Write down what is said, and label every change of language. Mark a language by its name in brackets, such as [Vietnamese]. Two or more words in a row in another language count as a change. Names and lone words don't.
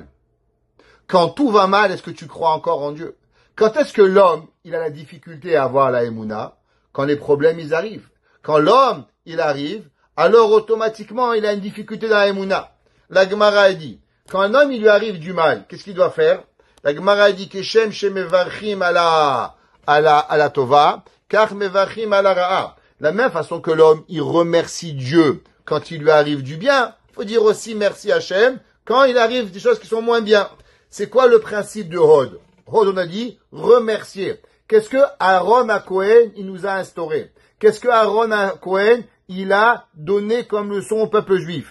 [French] Quand tout va mal, est-ce que tu crois encore en Dieu? Quand est-ce que l'homme, il a la difficulté à avoir la Emouna? Quand les problèmes, ils arrivent. Quand l'homme, il arrive, alors automatiquement, il a une difficulté dans la Emouna. La Gemara a dit, quand un homme, il lui arrive du mal, qu'est-ce qu'il doit faire? La Gemara a dit, [Hebrew] כשם שמברכים על הטובה כך מברכים על הרעה. [French] La même façon que l'homme, il remercie Dieu quand il lui arrive du bien, faut dire aussi merci Hachem quand il arrive des choses qui sont moins bien. C'est quoi le principe de Hod? Hod, on a dit, remercier. Qu'est-ce que Aaron à Cohen, il nous a instauré? Qu'est-ce que Aaron à Cohen, il a donné comme leçon au peuple juif?